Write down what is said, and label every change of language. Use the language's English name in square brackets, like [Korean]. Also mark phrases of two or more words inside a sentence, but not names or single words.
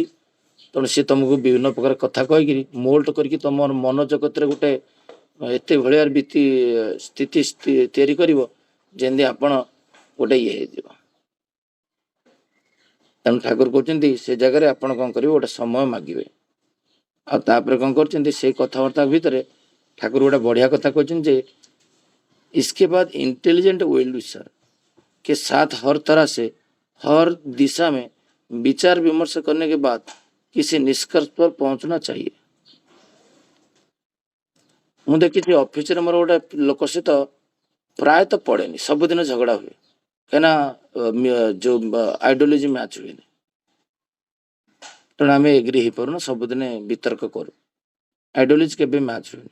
[Odia] ତେଣୁ ସେ ତମକୁ ବିଭିନ୍ନ ପ୍ରକାର କଥା କହିକିରି ମୋଲ୍ଡ କରିକି ତମର ମନ ଜଗତରେ ଗୋଟେ ଏତେ ଭଳିଆ ସ୍ଥିତି ତିଆରି କରିବ ଯେମିତି ଆପଣ ଗୋଟେ ଇଏ ହେଇଯିବ। ତେଣୁ ଠାକୁର କହୁଛନ୍ତି ସେ ଜାଗାରେ ଆପଣ କ'ଣ କରିବେ, ଗୋଟେ ସମୟ ମାଗିବେ। ଆଉ ତାପରେ କ'ଣ କରୁଛନ୍ତି, ସେଇ କଥାବାର୍ତ୍ତା ଭିତରେ ଠାକୁର ଗୋଟେ ବଢ଼ିଆ କଥା କହିଛନ୍ତି ଯେ [Hindi] इसके बाद इंटेलिजेंट वेल विशर के साथ हर तरह से हर दिशा में विचार विमर्श करने के बाद किसी निष्कर्ष पर पहुंचना चाहिए। [Odia] ମୁଁ ଦେଖିଛି ଅଫିସରେ ମୋର ଗୋଟେ ଲୋକ ସହିତ ପ୍ରାୟତଃ ପଡ଼େନି, ସବୁଦିନ ଝଗଡ଼ା ହୁଏ, କାହିଁକିନା ଯେଉଁ [English] ideology match [Odia] ହୁଏନି। ତେଣୁ ଆମେ ଏଗ୍ରି ହେଇପାରୁନା, ସବୁଦିନେ ବିତର୍କ କରୁ, [English] ideology kebe match [Odia] ହୁଏନି।